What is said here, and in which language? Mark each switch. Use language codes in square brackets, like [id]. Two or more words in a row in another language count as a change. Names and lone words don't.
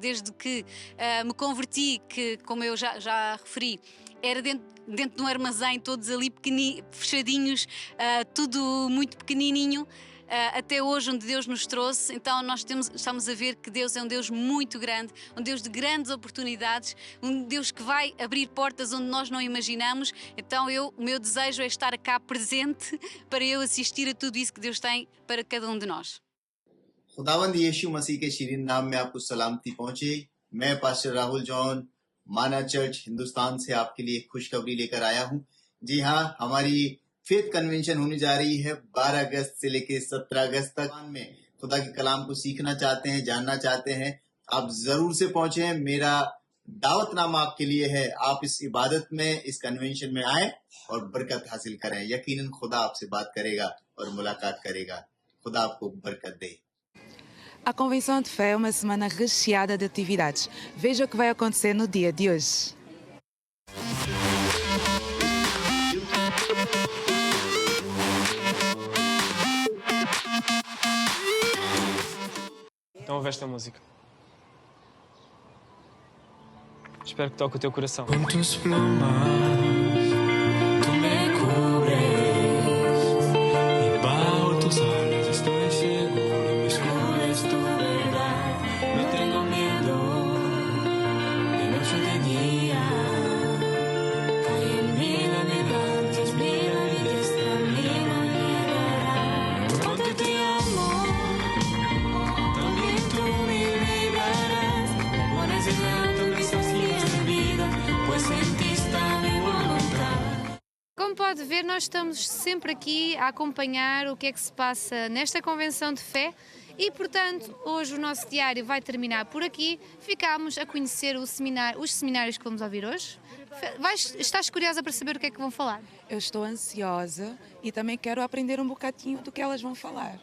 [pt] Desde que me converti, que como eu já referi, era dentro de um armazém, todos ali fechadinhos, tudo muito pequenininho, até hoje onde Deus nos trouxe. Então nós estamos a ver que Deus é um Deus muito grande, um Deus de grandes oportunidades, um Deus que vai abrir portas onde nós não imaginamos. Então o meu desejo é estar cá presente para eu assistir a tudo isso que Deus tem para cada um de nós. [hi] खुदावंद यीशु मसीह के शीरीन नाम में आपको सलामती पहुंचे। मैं पास्टर राहुल जॉन माना चर्च हिंदुस्तान से आपके लिए खुशखबरी लेकर आया हूं। जी हां, हमारी [en] faith convention [hi] होने जा रही है 12 अगस्त से लेकर 17 अगस्त तक। में खुदा के कलाम को सीखना चाहते हैं, जानना चाहते हैं, आप जरूर से पहुंचे। मेरा दावतनामा आपके लिए है, आप इस इबादत में, इस कन्वेंशन में आए और बरकत हासिल करें। यकीनन खुदा आपसे बात करेगा और मुलाकात करेगा। खुदा आपको बरकत दे। [pt] A Convenção de Fé é uma semana recheada de atividades. Veja o que vai acontecer no dia de hoje. Então ouve esta música. Espero que toque o teu coração. [es] Con tus plumas tú me cubres y bajo tus alas estoy seguro, mi escudo es tu verdad. No tengo miedo de noche o de día. Cae en mí la verdad, es mía y diestra mía llegará. Porque te amo, también tú me librarás. Pones en alto mis ojos de vida, pues en ti está mi voluntad. [pt] Como pode ver, nós estamos sempre aqui a acompanhar o que é que se passa nesta Convenção de Fé e, portanto, hoje o nosso diário vai terminar por aqui. Ficámos a conhecer os seminários que vamos ouvir hoje. Estás curiosa para saber o que é que vão falar? Eu estou ansiosa e também quero aprender um bocadinho do que elas vão falar.